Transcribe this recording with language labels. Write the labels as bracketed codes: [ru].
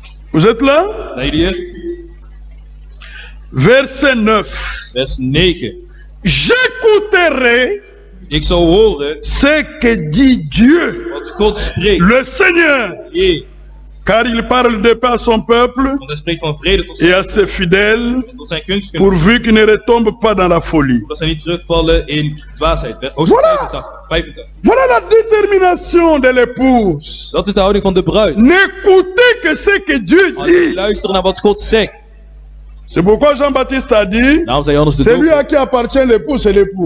[fr] Vous êtes là? [nl] Zijn jullie er? [fr] Verset 9. [nl] Vers 9. [fr] J'écouterai [nl] Ik zou horen [fr] ce que dit Dieu, [nl] wat God spreekt. [fr] le Seigneur, [nl] Heer, [fr] car il parle de paix à son peuple [nl] want hij spreekt van vrede tot [fr] et à [nl] zijn, [fr] ses fidèles, [nl] en tot zijn kunstgenoten. [fr] pourvu qu'ils ne retombent pas dans la folie. [nl] Dat ze niet terugvallen in dwaasheid. Hoofdstuk [fr] Voilà. [nl] 85. [fr] Voilà la détermination de l'épouse. [nl] Dat is de houding van de bruid. [fr] N'écoutez que ce que Dieu [nl] Alleen [fr] dit. [nl] luisteren naar wat God zegt. [fr] C'est pourquoi Jean-Baptiste a dit, [nl] Daarom zei Johannes de [fr] celui à [nl] Doper. [fr] qui appartient l'époux, c'est l'époux.